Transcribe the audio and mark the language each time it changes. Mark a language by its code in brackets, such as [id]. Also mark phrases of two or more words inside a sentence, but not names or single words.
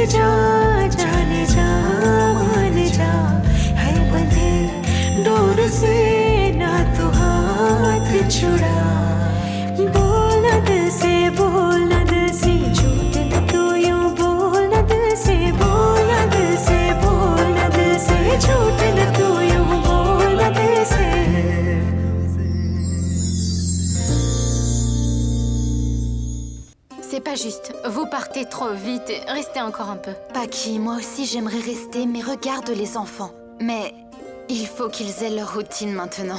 [hi] जा जाने जा मान जा है बंधे डोर से ना तू हाथ छुड़ा बोल न दिल से बोल न दिल से झूठ न तू यूं बोल न दिल से बोल न दिल से बोल न दिल से झूठ न तू यूं बोल न दिल से [fr] C'est pas juste. Vous partez trop vite. Restez encore un peu. Paki, moi aussi j'aimerais rester, mais regarde les enfants. Mais il faut qu'ils aient leur routine maintenant.